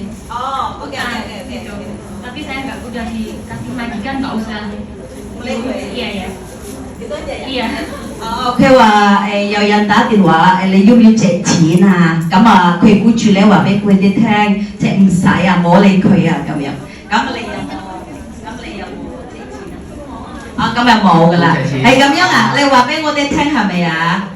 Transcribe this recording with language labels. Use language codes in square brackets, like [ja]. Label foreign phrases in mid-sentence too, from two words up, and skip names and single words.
[id] Oh, oke. Tapi saya nggak udah dikasih majikan nggak usah. Iya ya. Itu aja ya? Iya. [yue] 佢話有人打電話你要唔要借錢啊？咁啊，佢僱主咧話俾佢哋聽，即係唔使啊，唔好理佢啊咁樣。咁你有冇借錢啊？啊，咁又冇噶啦。係咁樣啊？你話俾我哋聽係咪啊？